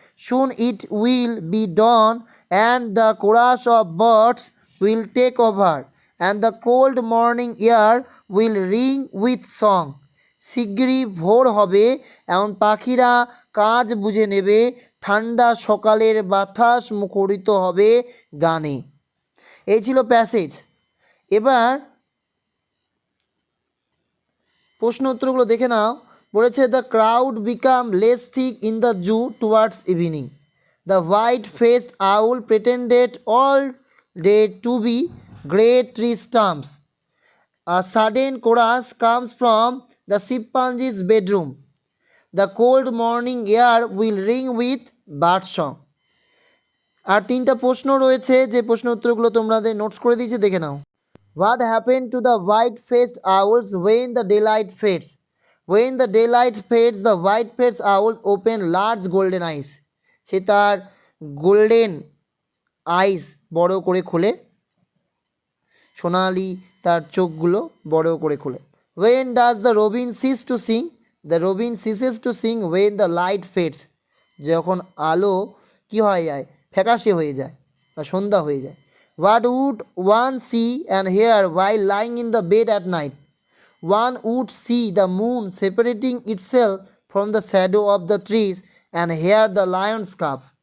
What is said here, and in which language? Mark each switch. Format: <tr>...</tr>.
<en>Soon it will be dawn and the chorus of birds will take over and the cold morning air will ring with song.</en> <bn>শিগগিরই ভোর হবে এমন পাখিরা কাজ বুঝে নেবে, ঠান্ডা সকালের বাতাস মুখরিত হবে গানে। এই ছিল প্যাসেজ। এবার প্রশ্ন উত্তরগুলো দেখে নাও। বলেছে</bn> <en>The crowd become less thick in the zoo towards evening. The white-faced owl pretended all day to be grey tree stumps. A sudden chorus comes from the chimpanzee's bedroom. The cold morning air will ring with bird song.</en> <bn>আর তিনটা প্রশ্ন রয়েছে যে প্রশ্ন উত্তরগুলো তোমাদের notes করে দিয়েছি, দেখে নাও।</bn> <en>What happened to the white-faced owls when the daylight fades? When the daylight fades, the white-faced owls open large golden eyes.</en> <bn>সে তার গোল্ডেন আইস বড় করে খোলে, সোনালি তার চোখগুলো বড় করে খোলে।</bn> <en>When does the robin cease to sing? The robin ceases to sing when the light fades.</en> <bn>যখন আলো কি হয়ে যায়, ফ্যাকাশে হয়ে যায় বা সন্ধ্যা হয়ে যায়।</bn> <en>What would one see and hear while lying in the bed at night? One would see the moon separating itself from the shadow of the trees and hear the lion's calf.</en>